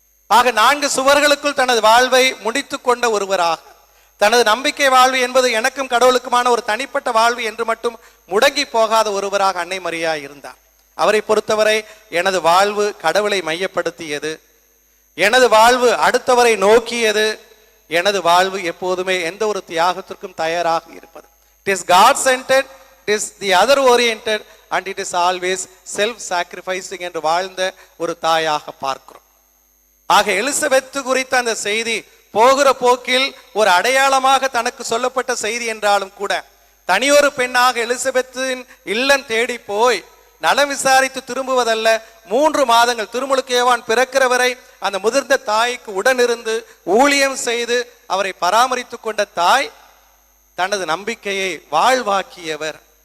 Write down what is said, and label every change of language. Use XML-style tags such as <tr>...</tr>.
<ta>ஆக 4 சுவர்களுக்குள் தனது வாழ்வை முடித்து கொண்ட ஒருவராக, தனது நம்பிக்கை வாழ்வு என்பது எனக்கும் கடவுளுக்குமான ஒரு தனிப்பட்ட வாழ்வு என்று மட்டும் முடங்கி போகாத ஒருவராக அன்னை மரியா இருந்தார். அவரை பொறுத்தவரை எனது வாழ்வு கடவுளை மையப்படுத்தியது, எனது வாழ்வு அடுத்தவரை நோக்கியது, எனது வாழ்வு எப்போதுமே எந்த ஒரு தியாகத்திற்கும் தயாராக இருப்பது.</ta> <en>It is God centered, it is the other oriented and it is always self sacrificing</en> <ta>என்று வாழ்ந்த ஒரு தாயாக பார்க்கிறோம். ஆக எலிசபெத் குறித்த அந்த செய்தி போகிற போக்கில் ஒரு அடையாளமாக தனக்கு சொல்லப்பட்ட செய்தி என்றாலும் கூட, தனியொரு பெண்ணாக எலிசபெத்தின் இல்லம் தேடி போய் நலம் விசாரித்து திரும்புவதல்ல, 3 மாதங்கள் திருமுழுக்கு யோவான் பிறக்கிற வரை அந்த முதிர்ந்த தாய்க்கு உடனிருந்து ஊழியம் செய்து அவரை பராமரித்து கொண்ட தாய் தனது நம்பிக்கையை வாழ்வாக்கியவர்.</ta>